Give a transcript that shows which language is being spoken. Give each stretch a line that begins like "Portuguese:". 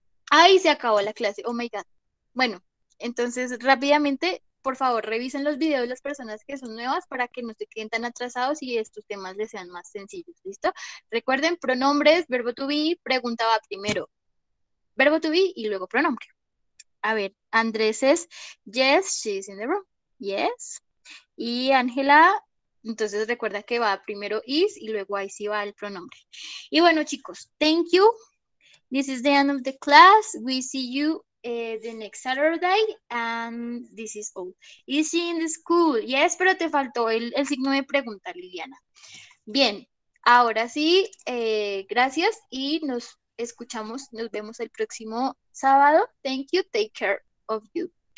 Spanish: Ahí se acabó la clase,
English: oh my God.
Spanish: Bueno, entonces rápidamente, por favor, revisen los videos de las personas que son nuevas para que no se queden tan atrasados y estos temas les sean más sencillos, ¿listo? Recuerden, pronombres, verbo to be, preguntaba primero verbo to be y luego pronombre. A ver, Andrés es
English: yes, she's in the room. Yes.
Spanish: Y Ángela, entonces recuerda que va primero is y luego ahí sí va el pronombre. Y bueno, chicos,
English: thank you. This is the end of the class. We see you the next Saturday, and this is all. Is she in the school?
Spanish: Yes, pero te faltó el signo de pregunta, Liliana. Bien, ahora sí, gracias y nos escuchamos, nos vemos el próximo sábado.
English: Thank you, take care of you.